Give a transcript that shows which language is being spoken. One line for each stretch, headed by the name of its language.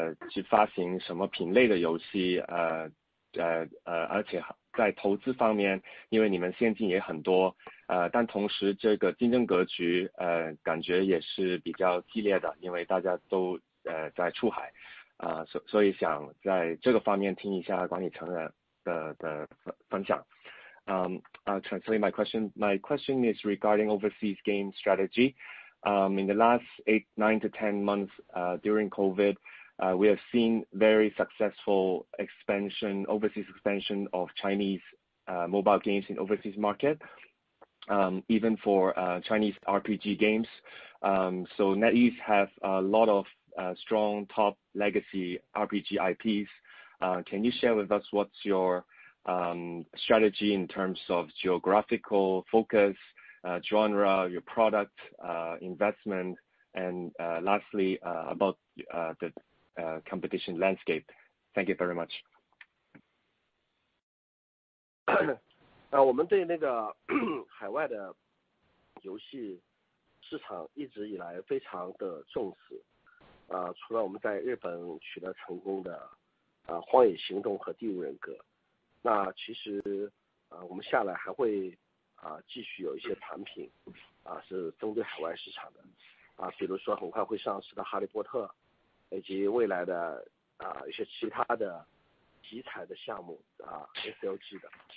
Chinese: 去发行什么品类的游戏而且在投资方面，因为你们现金也很多但同时这个竞争格局感觉也是比较激烈的，因为大家都在出海所以想在这个方面听一下管理层的分享。
English: I'll translate my question. My question is regarding overseas game strategy. In the last 8, 9 to 10 months during COVID, we have seen very successful overseas expansion of Chinese mobile games in overseas market, even for Chinese RPG games. So NetEase have a lot of strong top legacy RPG IPs. Can you share with us what's your strategy in terms of geographical focus, genre, your product, investment, and lastly about the competition landscape? Thank you very much.
Chinese: 我们对那个海外的游戏市场一直以来非常的重视。除了我们在日本取得成功的荒野行动和第五人格，那其实我们下来还会继续有一些产品是针对海外市场的比如说很快会上市的哈利波特，以及未来的一些其他的题材的项目SLG 的。